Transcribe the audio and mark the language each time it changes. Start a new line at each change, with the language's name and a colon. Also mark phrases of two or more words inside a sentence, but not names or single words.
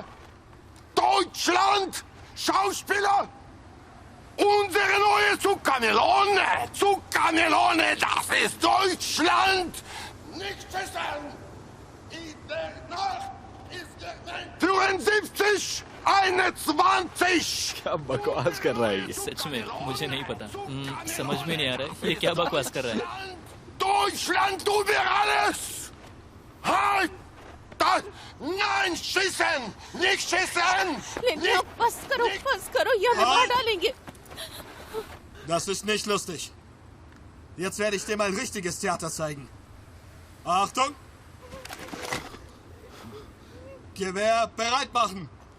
German: Deutschland! Schauspieler! Unsere neue Zuckermelone! Zuckermelone! Das ist Deutschland! Nicht schießen! In der Nacht ist der 74! 21!
Hindi: क्या बकवास कर रहा है ये सच में मुझे नहीं पता समझ में नहीं आ रहा है ये क्या बकवास कर रहा है
German: Deutschland über alles! Halt! Das! Nein, schießen! Nicht schießen!
Hindi: लेनिया बस करो ये हमें मार डालेंगे
German: Das ist nicht lustig. Jetzt werde ich dir mal ein richtiges Theater zeigen. Achtung! Gewehr bereit machen!